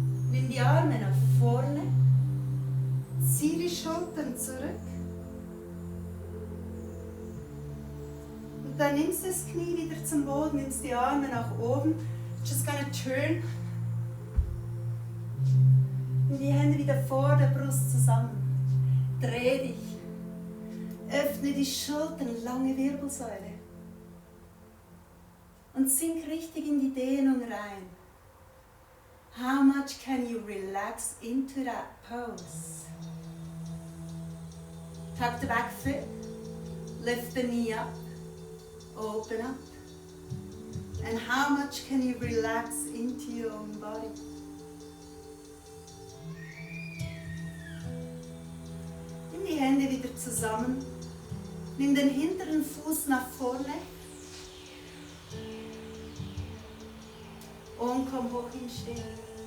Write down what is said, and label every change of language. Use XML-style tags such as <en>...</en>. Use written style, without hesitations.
<de>Nimm die Arme nach vorne, zieh die Schultern zurück und dann nimmst du das Knie wieder zum Boden, nimmst die Arme nach oben,</de> <en>just gonna turn,</en> <de>nimm die Hände wieder vor der Brust zusammen, dreh dich, öffne die Schultern, lange Wirbelsäule und sink richtig in die Dehnung rein.</de> <en>How much can you relax into that pose? Tuck the back foot, lift the knee up, open up. And how much can you relax into your own body?</en> <de>Nimm die Hände wieder zusammen, nimm den hinteren Fuß nach vorne und komm hoch ins Stehen.</de>